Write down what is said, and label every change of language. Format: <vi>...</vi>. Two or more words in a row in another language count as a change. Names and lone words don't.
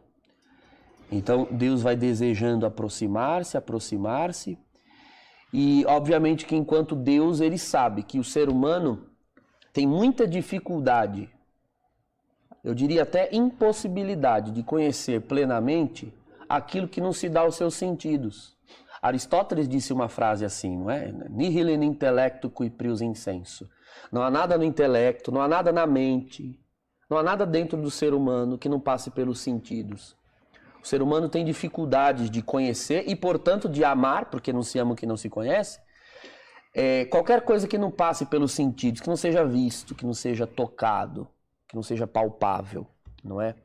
<pt>Então Deus vai desejando aproximar-se, e obviamente que enquanto Deus, ele sabe que o ser humano tem muita dificuldade, eu diria até impossibilidade de conhecer plenamente aquilo que não se dá aos seus sentidos. Aristóteles disse uma frase assim, não é?</pt> <la>Nihil in intellectu qui prius insensu.</la> <pt>Não há nada no intelecto, não há nada na mente, não há nada dentro do ser humano que não passe pelos sentidos. O ser humano tem dificuldades de conhecer e, portanto, de amar, porque não se ama o que não se conhece. Qualquer coisa que não passe pelos sentidos, que não seja visto, que não seja tocado, que não seja palpável, não é?</pt>